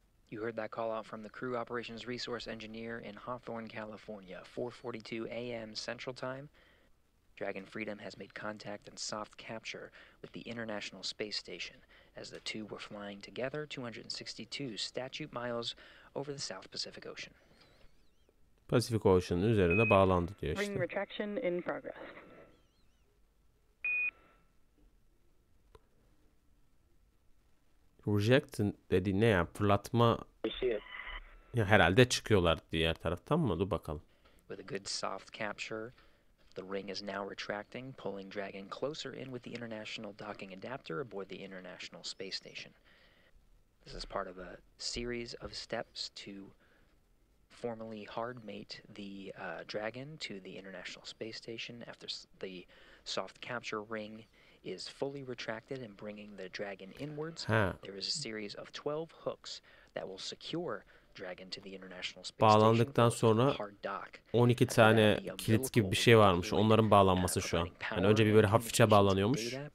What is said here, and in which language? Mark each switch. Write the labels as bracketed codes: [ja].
[en] You heard that call out from the Crew Operations Resource Engineer in Hawthorne, California, 4:42 a.m. Central Time. Dragon Freedom has made contact and soft capture with the International Space Station as the two were flying together 262 statute miles over the South Pacific Ocean. [tr] Pacific Ocean'ın üzerine bağlandı diyor işte. [en] Ring retraction in progress. [tr] Reject dediği ne ya? Fırlatma. Ya herhalde çıkıyorlar diğer taraftan mı? Dur bakalım. [en] With a good soft capture, the ring is now retracting, pulling Dragon closer in with the International Docking Adapter aboard the International Space Station. This is part of a series of steps to formally hard mate the Dragon to the International Space Station after the soft capture ring is fully retracted and bringing the Dragon inwards. There is a series of 12 hooks that will secure Dragon to the International Space [tr] Bağlandıktan sonra 12 tane kilit gibi bir şey varmış. Onların bağlanması şu an. Yani önce bir böyle hafifçe bağlanıyormuş.